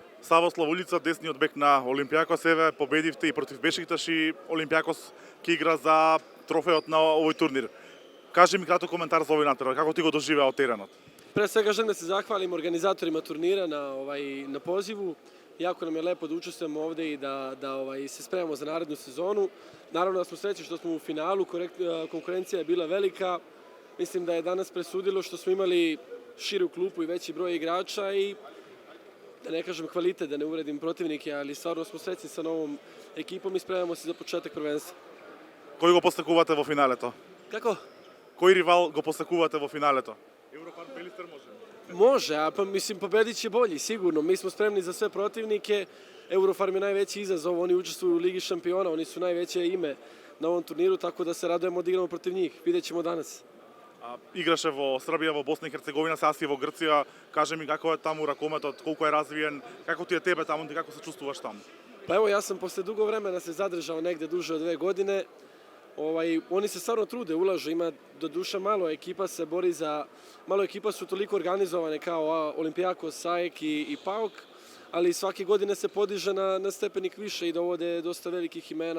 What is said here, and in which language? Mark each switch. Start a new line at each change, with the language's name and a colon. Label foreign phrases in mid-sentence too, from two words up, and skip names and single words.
Macedonian: Саво Славулица, десниот бек на Олимпијакос, еве победивте и против Бешикташ и Олимпијакос ќе игра за трофеот на овој турнир. Кажи ми кратко коментар за овој натпревар, како ти го доживеа теренот?
Serbian: Pre svega želim da se zahvalim organizatorima turnira na pozivu. Jako nam je lepo da učestvujemo ovde i da se spremamo za narednu sezonu. Naravno da smo srećni što smo u finalu, konkurencija je bila velika. Mislim da je danas presudilo što smo imali širu klupu i veći broj igrača i da ne kažem kvalitet, da ne uvredim protivnike, ali stvarno smo srećni sa novom ekipom i spremamo se za početak prvenstva.
Macedonian: Кој го постакувате во финалето?
Serbian: Kako?
Macedonian: Кој ривал го постакувате во финалето?
Serbian: Еврофан Пелистер može? Može, a pa mislim pobedit će bolji, sigurno. Mi smo spremni za sve protivnike. Eurofarm je najveći izazov, oni učestvuju u Ligi šampiona, oni su najveće ime na ovom turniru, tako da se radujemo da igramo protiv njih. Vidjet ćemo danas.
Macedonian: Играше во Србија, во Босна и Херцеговина, сега си во Грција. Кажи ми како е таму ракометот, колку е развиен, како ти е тебе таму, ти како се чувствуваш таму?
Serbian: Pa evo, ja sam posle dugo vremena se zadržao negde duže od 2 godine. Oni se stvarno trude, ulažu, ima do duše malo ekipa se bori za... Malo ekipa su toliko organizovane kao Olympiakos, AEK i PAOK, ali svake godine se podiže na stepenik više i dovode dosta velikih imena.